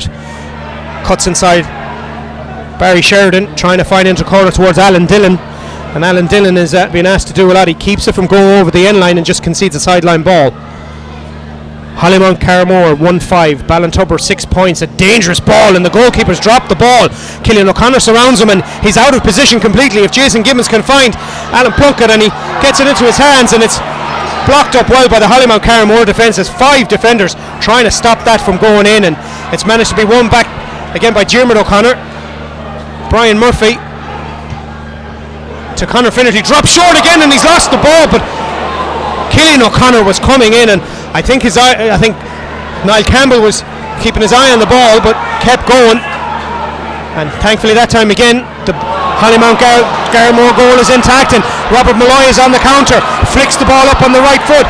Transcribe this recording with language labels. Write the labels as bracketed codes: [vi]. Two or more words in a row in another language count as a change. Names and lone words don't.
[en] Cuts inside Barry Sheridan, trying to find into corner towards Alan Dillon, and Alan Dillon is being asked to do a lot. He keeps it from going over the end line and just concedes a sideline ball. Hollymount-Carramore 1-5, Balintober 6 points. A dangerous ball, and the goalkeeper's dropped the ball. Cillian O'Connor surrounds him, and he's out of position completely. If Jason Gibbons can find Alan Plunkett, and he gets it into his hands, and it's blocked up well by the Hollymount-Carramore defence. There's 5 defenders trying to stop that from going in, and it's managed to be won back again by Diarmuid O'Connor. Brian Murphy to Conor Finnerty, drops short again, and he's lost the ball, but Cillian O'Connor was coming in, and I think Niall Campbell was keeping his eye on the ball but kept going, and thankfully that time again the Hollymount-Carramore goal is intact, and Robert Malloy is on the counter, flicks the ball up on the right foot.